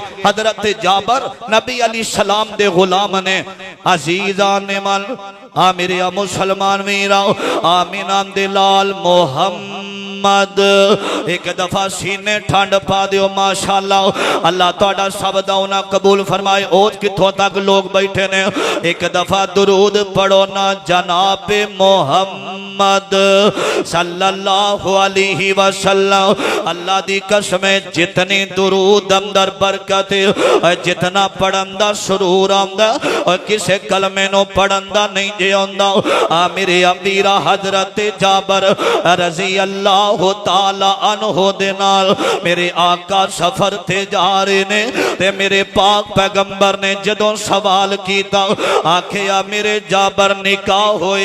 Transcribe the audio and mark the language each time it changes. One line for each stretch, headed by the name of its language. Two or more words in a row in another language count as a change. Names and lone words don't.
Punjabi: حضرت جابر نبی علی سلام دے غلام نے، عزیزہ نے من آ میرے مسلمان ویرا آمنہ دے لال محمد اک دفعہ سینے ٹھنڈ پا دیو ماشاءاللہ. اللہ تہاڈا سب دا انہاں قبول فرمائے. اوج کتھوں تک لوک بیٹھے نے، اک دفعہ درود پڑھو نا جناب محمد
Arabic: صلى الله عليه وسلم.
Punjabi: اللہ دی قسم جتنی درود اندر برکت ہے، جتنا پڑھن دا سرور آندا اور کسے کلمے نوں پڑھن دا نہیں جے آندا. میرے امیرا حضرت جابر
Arabic: رضي الله تعالى عنه
Punjabi: دے نال میرے آقا سفر تے جا رہے نے، تے میرے پاک پیغمبر نے جدوں سوال کیتا آکھیا میرے جابر نکاح ہویا?